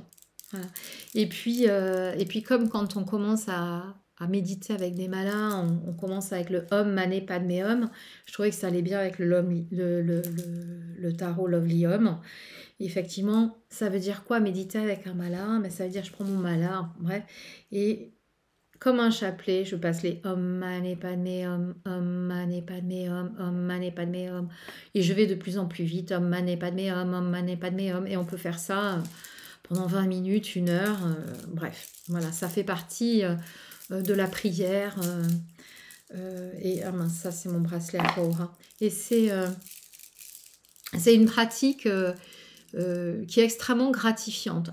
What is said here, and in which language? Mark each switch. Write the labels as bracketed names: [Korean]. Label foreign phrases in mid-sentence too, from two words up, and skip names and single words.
[French] Voilà. Et puis comme quand on commence à méditer avec des malas, on commence avec le [Sanskrit] ॐ मणि पद्मे हूँ. [French] Je trouvais que ça allait bien avec le tarot Lovely Hum. Effectivement, ça veut dire quoi méditer avec un mala? Ben, ça veut dire je prends mon mala, bref, et comme un chapelet, je passe les [Sanskrit] ॐ मणि पद्मे हूँ, ॐ मणि पद्मे हूँ, ॐ मणि पद्मे हूँ, [French] et je vais de plus en plus vite, [Sanskrit] ॐ मणि पद्मे हूँ, ॐ मणि पद्मे हूँ, [French] et on peut faire ça pendant 20 minutes, 1 heure, bref, voilà, ça fait partie de la prière, et ah mince, ça c'est mon bracelet à Aura. Et c'est une pratique qui est extrêmement gratifiante.